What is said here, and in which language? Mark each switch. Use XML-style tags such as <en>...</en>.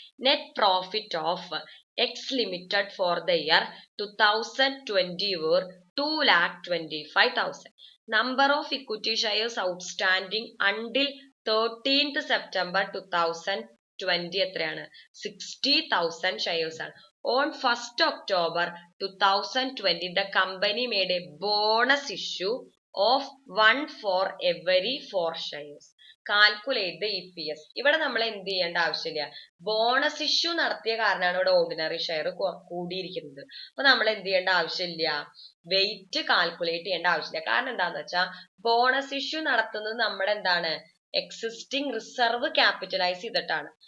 <en>Net profit of X limited for the year 2020 were 2,25,000. Number of equity shares outstanding until 13th September 2020</en> <ml>എത്രയാണ്,</ml> <en>60,000 shares</en> <ml>ആണ്.</ml> <en>On 1st October 2020 the company made a bonus issue of 1 for every 4 shares. Calculate the EPS.</en> <ml>ഇവിടെ നമ്മൾ എന്ത് ചെയ്യേണ്ട ആവശ്യമില്ല, bonus issue നടത്തിയ കാരണമാണ് ഇവിടെ ഓർഡിനറി ഷെയർ കൂടിയിരിക്കുന്നത്. അപ്പൊ നമ്മൾ എന്ത് ചെയ്യേണ്ട ആവശ്യമില്ല, വെയിറ്റ് കാൽക്കുലേറ്റ് ചെയ്യേണ്ട ആവശ്യമില്ല. കാരണം എന്താന്ന് വെച്ചാൽ ബോണസ് ഇഷ്യൂ നടത്തുന്നത് നമ്മുടെ എന്താണ്, എക്സിസ്റ്റിംഗ് റിസർവ് ക്യാപിറ്റലൈസ് ചെയ്തിട്ടാണ്.</ml>